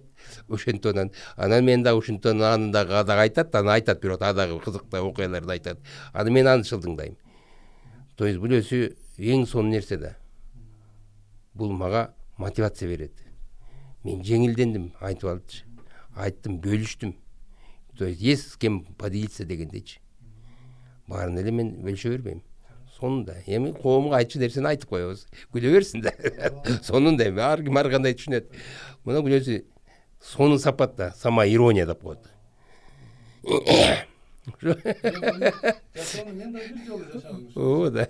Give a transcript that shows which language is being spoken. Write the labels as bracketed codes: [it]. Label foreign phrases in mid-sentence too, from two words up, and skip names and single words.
[ky] Ошентон анан мен дагы ушинтон аны дагы айтат, аны айтат, бирок дагы кызыктуу окуяларды айтат. Аны мен аны шылдыңдайм. [ru] То есть [ky] бул өзү эң сонун нерсе да. Бул мага мотивация берет. Мен жеңилдендим, айтып алчы. Айттым, бөлүштүм. [ru] То есть есть с кем поделиться дегендейчи. [ky] Баарын эле мен бөлүшө бербейм. Сонунда эми коомго айтчу нерсени айтып коебуз. Күлө берсин да. Сонунда эми ар ким ар кандай түшүнөт. Мына бул өзү сонун сапат да, [ru] сама ирония [ky] деп коет. О да.